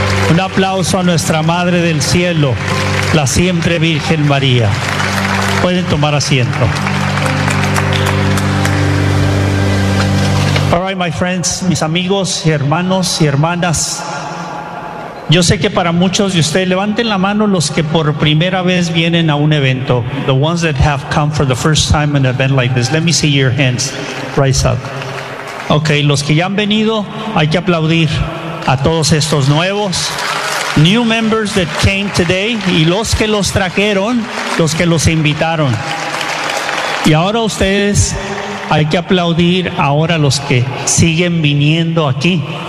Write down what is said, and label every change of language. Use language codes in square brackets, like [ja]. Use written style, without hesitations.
[es] Un aplauso a nuestra Madre del Cielo, la siempre Virgen María. Pueden tomar asiento. [en] All right, my friends, [es] mis amigos, hermanos y hermanas. Yo sé que para muchos de ustedes, levanten la mano los que por primera vez vienen a un evento. [en] The ones that have come for the first time in an event like this. Let me see your hands rise up. [es] Okay, los que ya han venido, hay que aplaudir a todos estos nuevos. [en] New members that came today, [es] y los que los trajeron, los que los invitaron. Y ahora ustedes, hay que aplaudir ahora los que siguen viniendo aquí.